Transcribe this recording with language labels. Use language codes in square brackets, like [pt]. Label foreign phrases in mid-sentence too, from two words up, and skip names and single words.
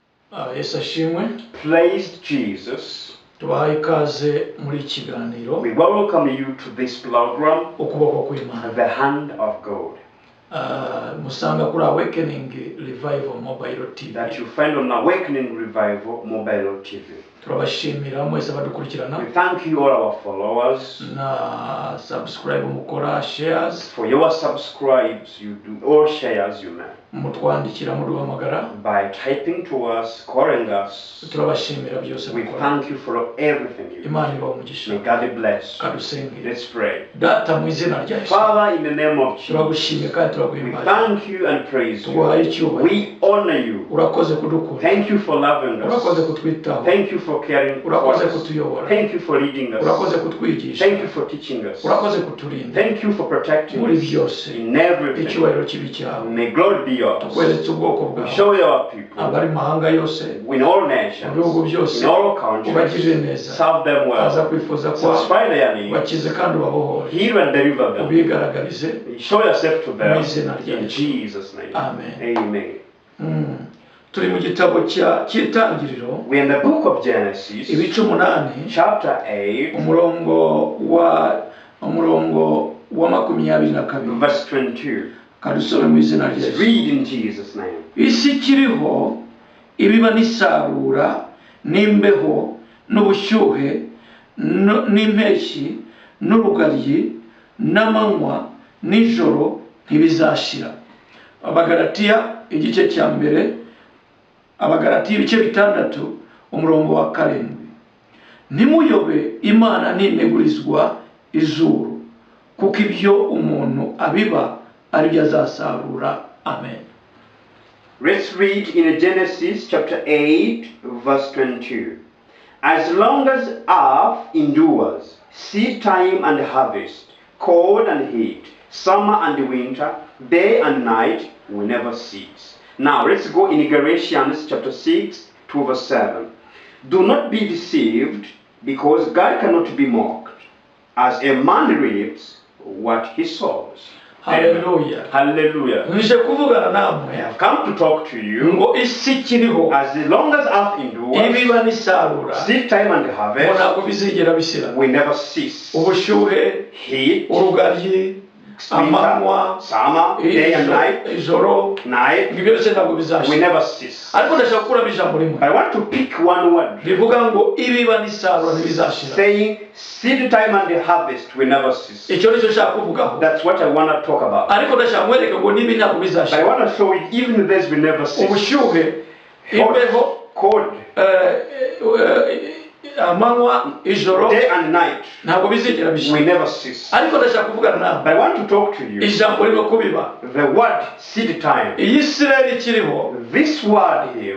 [rw] Yesu ashimwe. [en] Praise Jesus. [rw] Tubahaye ikaze muri kiganiro. [en] We welcome you to this program, [rw] Ukuboko kw'Imana. [en] The Hand of God, [rw] Musanga kuri Awakening Revival Mobile TV. [en] that you find on Awakening Revival Mobile TV. [rw] Turabashimira mwese badukurikirana. [en] We thank you all our followers [rw] Na subscribe mukora shares. [en] for your subscribes. You do all shares you make [rw] Mutwandikira muduhamagara. [en] by typing to us, calling us. [rw] Turabashimira byose [en] We [rw] mukora. [en] thank you for everything you do. [rw] Imana ibahe umugisha. [en] May God bless. [rw] Kadusenge. [en] Let's pray. [rw] Data mu izina rya Yesu. [en] Father, in the name of Jesus, [rw] Turagushimye kandi [en] we [rw] turaguhimbaza. [en] thank you and praise you. [rw] Tuguhaye icyubahiro. [en] We honor you. [rw] Urakoze kudukunda. [en] Thank you for loving [rw] Urakoze [en] us. [rw] kutwitaho. [en] Thank you for caring for [rw] Urakoze [en] us. [rw] kutuyobora. [en] Thank you for leading [rw] Urakoze [en] us. [rw] kutwigisha. [en] Thank you for teaching us. [rw] Urakoze kuturinda. [en] Thank you for protecting [rw] Muri [en] us [rw] byose. [en] in everything. [rw] Icyubahiro kibi cyawe. [en] May glory be yours. [rw] Tukweretse ubwoko bwawe. [en] Show your people [rw] Abari mu mahanga yose. [en] in all [rw] Mu [en] nations, [rw] bihugu byose. [en] in all countries. [rw] Ubagirire neza. [en] Serve them [rw] Aza [en] well. [rw] kwifuza kwa [en] Satisfy their needs. [rw] bakize kandi ubabohore. [en] Heal and deliver them. [rw] Ubigaragarize. [en] Show yourself to them. [rw] Mu izina rya [en] In [rw] Yesu. [en] Jesus' name. [rw] Amen. [en] Amen. [rw] Turi mu gitabo cy'itangiriro. [en] We're in the book of Genesis, [rw] Ibice 8. [en] chapter 8, [rw] umurongo wa 22 [en] verse 22. [rw] kadusome mu izina rya [en] Let's [rw] Yesu. [en] read in Jesus' name. [rw] Isi kiriho ibiba n'isarura n'imbeho n'ubushyuhe n'impeshyi n'urugaryi n'amanywa n'ijoro ntibizashira. Abagalatiya igice cya mbere, Abagalatiya ibice 6 umurongo wa 7. Ntimuyobe Imana ntinegurizwa izuru, kuko ibyo umuntu abiba aribyo azasarura. Amen. [en] Let's read in Genesis chapter 8, verse 22. As long as earth endures, seed time and harvest, cold and heat, summer and winter, day and night will never cease. Now let's go in Galatians chapter 6 to verse 7. Do not be deceived, because God cannot be mocked. As a man reaps what he sows. Hallelujah. Hallelujah. [rw] Nje kuvugana [en] I [rw] namwe [en] have come to talk to you. [rw] ngo isi kiriho [en] As long as earth endures, [rw] ibiba n'isarura [en] seed time and [rw] ngo [en] harvest [rw] ntabwo bizigera bishira. [en] will never cease. [rw] Ubushyuhe, [en] Heat, [rw] urugaryi, amanywa, [en] winter, summer, day and night, [rw] ijoro, [en] night [rw] ibyo byose ntabwo [en] will [rw] bizashira. [en] never cease. [rw] Ariko ndashaka kuramo ijambo rimwe [en] I want to pick one word [rw] rivuga ngo ibiba n'isarura ntibizashira. [en] saying seed time and the harvest will never cease. [rw] Icyo nicyo nshaka kuvugaho. [en] That's what I want to talk about. [rw] Ariko ndashaka mwereke ngo nibi ntabwo [en] But I [rw] bizashira. [en] want to show you even this will never cease. [rw] Ubushyuhe, imbeho, [en] Hot, cold, [rw] amanywa, ijoro [en] day and night [rw] ntabwo bizigera [en] will [rw] bishira. [en] never cease. [rw] Ariko ndashaka kuvugana nawe [en] But I want to talk to you. [rw] ijambo ririmo kubiba. [en] The word seed time. [rw] Iyi Isirayeli ikiriho [en] This word here.